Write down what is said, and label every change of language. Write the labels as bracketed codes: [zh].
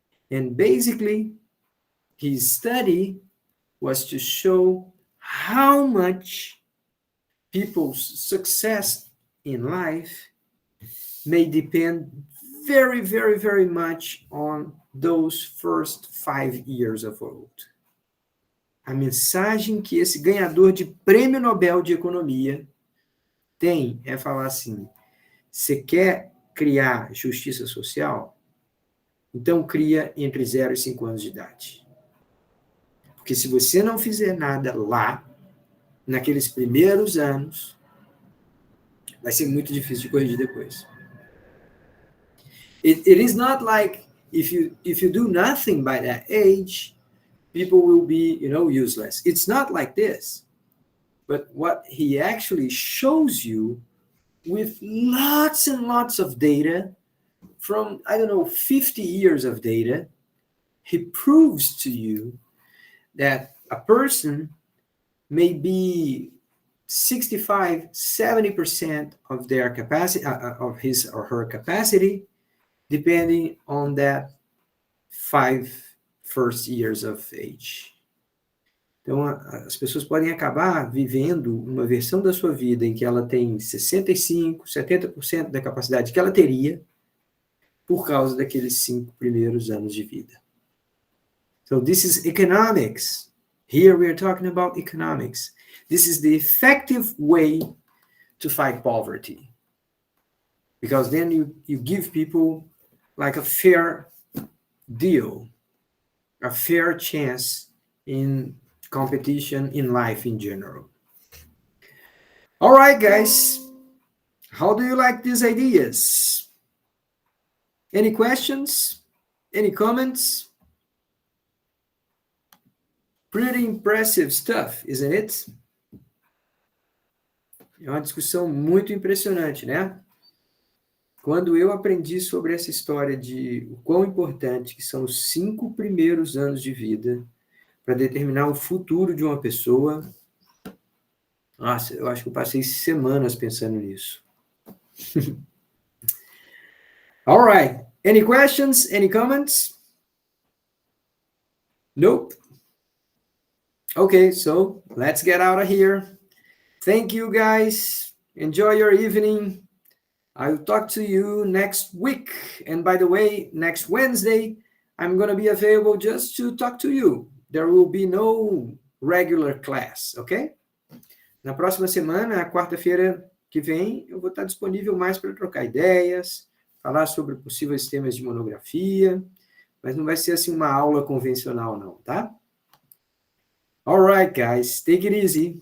[en] And basically, his study was to show how much people's success in life may depend very, very, very much on those first 5 years of old. [pt] A mensagem que esse ganhador de Prêmio Nobel de Economia tem é falar assim: você quer criar justiça social? Então cria entre 0 e 5 anos de idade. Porque se você não fizer nada lá, naqueles primeiros anos, vai ser muito difícil de corrigir depois. [en] It is not like if you do nothing by that age, people will be, useless. It's not like this. But what he actually shows you with lots and lots of data from, 50 years of data, he proves to you that a person may be 65, 70% of their capacity, of his or her capacity, depending on that 5 first years of age. [pt] Então, as pessoas podem acabar vivendo uma versão da sua vida em que ela tem 65, 70% da capacidade que ela teria por causa daqueles 5 primeiros anos de vida. [en] So this is economics. Here we are talking about economics. This is the effective way to fight poverty. Because then you give people like a fair deal, a fair chance in competition in life in general. All right, guys. How do you like these ideas? Any questions? Any comments? Pretty impressive stuff, isn't it? [pt] É uma discussão muito impressionante, né? Quando eu aprendi sobre essa história de o quão importante que são os 5 primeiros anos de vida para determinar o futuro de uma pessoa, nossa, eu acho que eu passei semanas pensando nisso. [en] All right. Any questions? Any comments? Nope. Okay, so let's get out of here. Thank you, guys. Enjoy your evening. I'll talk to you next week. And by the way, next Wednesday, I'm going to be available just to talk to you. There will be no regular class, okay? [pt] Na próxima semana, quarta-feira que vem, eu vou estar disponível mais para trocar ideias, falar sobre possíveis temas de monografia, mas não vai ser assim uma aula convencional não, tá? [en] All right, guys, take it easy.